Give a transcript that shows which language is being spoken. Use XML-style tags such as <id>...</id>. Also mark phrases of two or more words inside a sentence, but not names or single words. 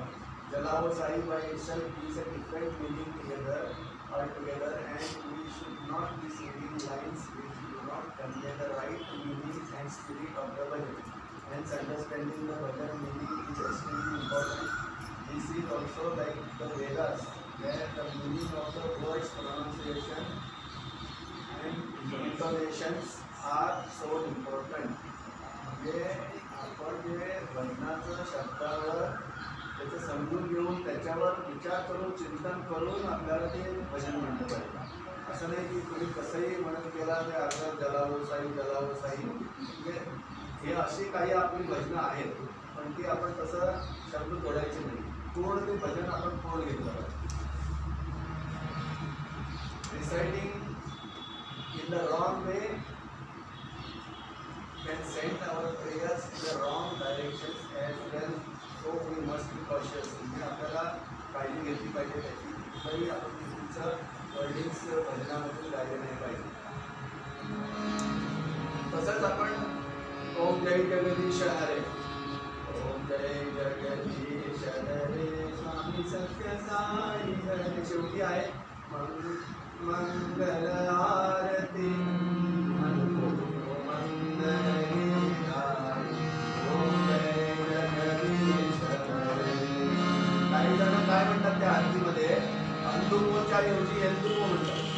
<en>Jalao Sai sai by itself gives a different meaning altogether, and we should not be singing lines which do not convey the right meaning and spirit of the bhajan. Hence, understanding the bhajan meaning is extremely important. This is also like the Vedas, where the meaning of the words, pronunciation and intonations are so important.</en> <mr>म्हणजे आपण जे भजनाचं शब्दावर त्याचं समजून घेऊन त्याच्यावर विचार करून चिंतन करून आपल्याला ते भजन म्हणलं पाहिजे. असं नाही की तुम्ही कसंही म्हणत गेला ते अर्ध जलावो साई म्हणजे हे अशी काही आपली भजनं आहेत, पण ती आपण तसं शब्द तोडायचे नाही. पूर्ण ते भजन आपण पूर्ण घेतलं पाहिजे.</mr> <en>Reciting in the wrong way can send our prayers in the wrong directions as well, so we must be cautious.</en> <mr>म्हणजे आपल्याला काळजी घेतली पाहिजे त्याची. तरी आपण चुकीचं वर्डिंग्स भजनामधून गायले नाही पाहिजे. तसंच आपण</mr> <hi>ओम जय जगदीश हरे, ओम जय जगदीश हरे, स्वामी सत्य साई हरे,</hi> <mr>शेवटी आहे मंगल आरती काही जण काय म्हणतात त्या आरतीमध्ये अंतुकोच्या ऐवजी यंतुको म्हणतात.</mr>